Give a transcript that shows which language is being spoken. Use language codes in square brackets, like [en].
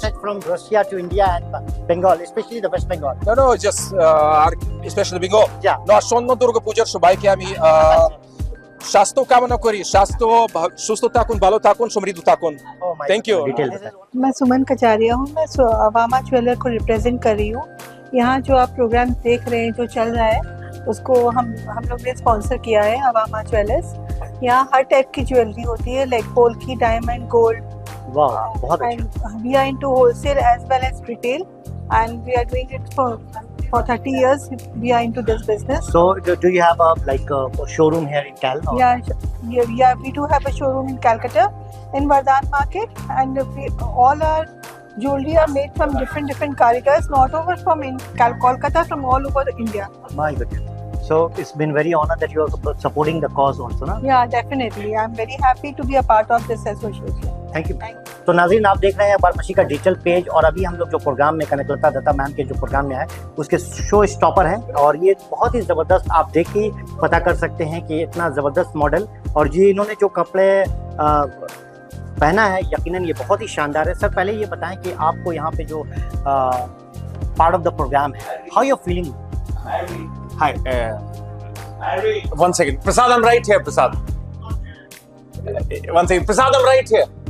[en] message from Russia to India and Bengal, especially the West Bengal? No, just especially Bengal. Yeah. [bn] No, আসন্ন দুর্গাপূজার সবাইকে আমি স্বাস্থ্য কামনা করি, সুস্থ থাকুন, ভালো থাকুন, সমৃদ্ধ থাকুন। [en] Oh my Thank you. Detail. [hi] मैं सुमन कचारिया हूँ। मैं अवामा ज्वेलर को रिप्रेजेंट कर रही हूँ। यहाँ जो आप प्रोग्राम देख रहे हैं जो चल रहा है उसको हम लोग ने स्पॉन्सर किया है अवामा ज्वेलर्स। यहाँ हर टाइप की ज्वेलरी होती है, like polki, diamond, gold. Wow, बहुत अच्छा। [en] We are into wholesale as well as retail, and we are doing it for 30 years. We are into this business. So do you have a showroom here in Cal? or- Yeah, we do have a showroom in Calcutta, in Vardhan Market, and all our jewelry are made from different karigars, not over from Kolkata, from all over India. My goodness. So it's been very honored that you are supporting the cause also, na? Yeah, definitely. I'm very happy to be a part of this association. Thank you. [hi] तो नाज़रीन, आप देख रहे हैं बारमासी का digital page, और अभी हम लोग जो प्रोग्राम में कनकलता दत्ता मैम के जो प्रोग्राम में आए उसके शो स्टॉपर हैं, और ये बहुत ही ज़बरदस्त, आप देख के पता कर सकते हैं कि इतना ज़बरदस्त मॉडल, और जी इन्होंने जो कपड़े पहना है यकीनन ये बहुत ही शानदार है। सर पहले ये बताएं कि आपको यहाँ पे जो पार्ट ऑफ द प्रोग्राम है, [en] How you feeling? Hi. One second. Prasad, I'm right here, Prasad. One second. Prasad, I'm right here.